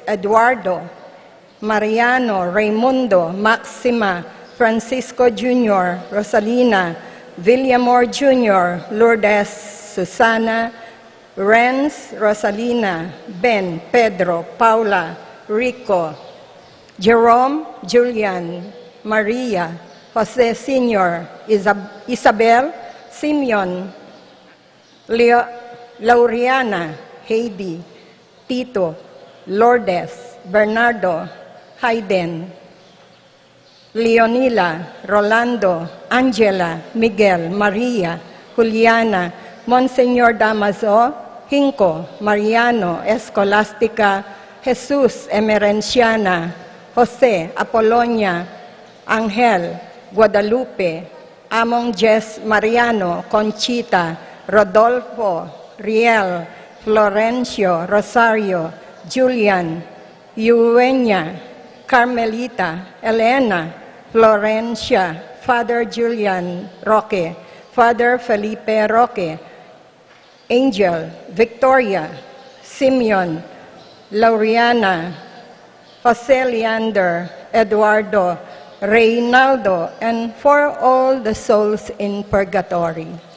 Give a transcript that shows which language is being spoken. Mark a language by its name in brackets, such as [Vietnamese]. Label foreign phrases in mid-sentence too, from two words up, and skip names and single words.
[English] Eduardo, Mariano, Raimundo, Maxima, Francisco Jr., Rosalina, Villamor Jr., Lourdes, Susana, Renz, Rosalina, Ben, Pedro, Paula, Rico, Jerome, Julian, Maria, Jose Sr., Isabel, Simeon, Lauriana, Heidi, Tito, Lourdes, Bernardo, Hayden, Leonila, Rolando, Angela, Miguel, Maria, Juliana, Monseñor Damaso, Hinco, Mariano, Escolastica, Jesus, Emerenciana, Jose, Apolonia, Angel, Guadalupe, Among Jess Mariano, Conchita, Rodolfo, Riel, Florencio, Rosario, Julian, Eugenia, Carmelita, Elena, Florencia, Father Julian Roque, Father Felipe Roque, Angel, Victoria, Simeon, Lauriana, Jose Leander, Eduardo, Reynaldo, and for all the souls in purgatory.